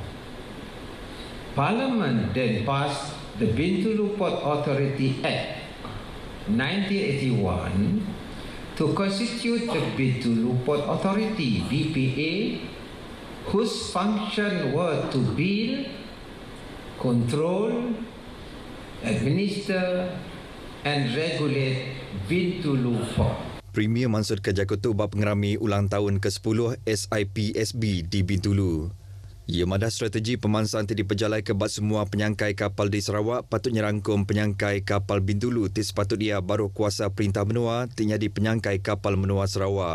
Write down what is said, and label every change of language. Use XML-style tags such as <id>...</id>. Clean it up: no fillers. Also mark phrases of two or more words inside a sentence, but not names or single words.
<en>Parliament then passed the Bintulu Port Authority Act 1981 to constitute the Bintulu Port Authority BPA, whose function were to build, control, administer and regulate Bintulu Port.</en> <iba>Premier Mansur Kejakutu bab pengerami ulang tahun ke-10 SIPSB di Bintulu. Ia madah strategi pemansang di pejalai ke bab semua penyangkai kapal di Sarawak patutnya rangkum penyangkai kapal Bintulu ti sepatut ia baru kuasa perintah menua tinya di penyangkai kapal menua Sarawak.</iba>